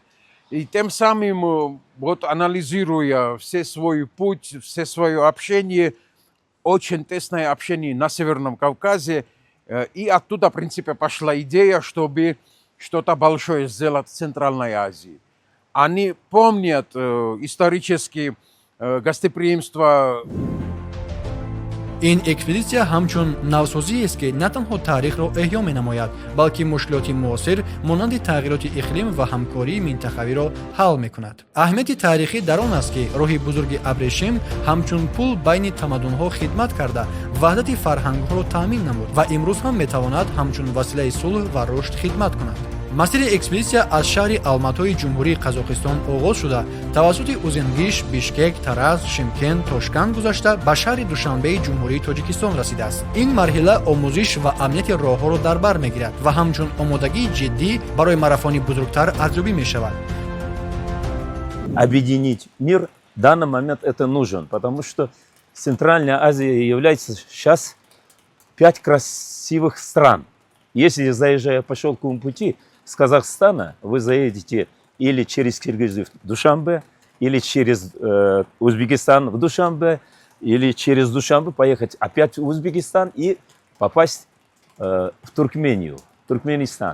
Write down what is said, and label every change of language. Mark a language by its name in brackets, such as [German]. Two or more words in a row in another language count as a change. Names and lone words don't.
[Russian] И тем самым, вот анализируя все свой путь, все свое общение, очень тесное общение на Северном Кавказе, и оттуда, в принципе, пошла идея, чтобы что-то большое сделать в Центральной Азии. Они помнят исторически гостеприимство. [Tajik] ин экспедитсия ҳамчун навсозиест ки на танҳо таърихро эҳё менамояд, балки мушкилоти муосир монанди тағйироти иқлим ва ҳамкории минтақавиро ҳал мекунад. аҳамияти таърихӣ дар он аст ки роҳи бузурги абрешим ҳамчун пул байни тамаддунҳо хидмат карда ваҳдати фарҳангҳоро таъмин намуд ва имрӯз ҳам метавонад ҳамчун василаи сулҳ ва рушд хидмат кунад. масири экспедитсия аз шаҳри Алматои ҷумҳурии Қазоқистон оғоз шуда тавассути Узенгиш, Бишкек, Тараз, Шимкент, Тошканд гузашта ба шаҳри Душанбеи ҷумҳурии Тоҷикистон расидааст. ин марҳила омӯзиш ва амнияти роҳҳоро дар бар мегирад ва ҳамчун омодагии ҷиддӣ барои марафони бузургтар арзёбӣ мешавад. [Russian] Объединить мир в данный момент это нужен, потому что Центральная Азия является сейчас 5 красивых стран. Если заезжая по шелковому пути с Казахстана, вы заедете или через Киргизию в Душанбе, или через Узбекистан в Душанбе, или через Душанбе поехать опять в Узбекистан и попасть в Туркмению, Туркменистан.